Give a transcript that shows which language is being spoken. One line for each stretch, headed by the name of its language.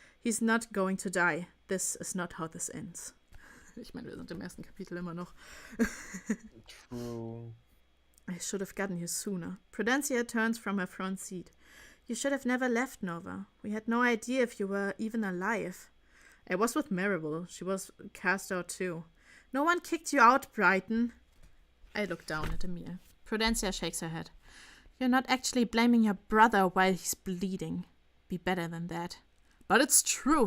English: He's not going to die. This is not how this ends.
German: Ich meine, wir sind im ersten Kapitel immer noch.
English: True. I should have gotten here sooner. Prudencia turns from her front seat. You should have never left, Nova. We had no idea if you were even alive. I was with Maribel. She was cast out too. No one kicked you out, Brighton. I look down at Emil. Prudencia shakes her head. You're not actually blaming your brother while he's bleeding. Be better than that. But it's true.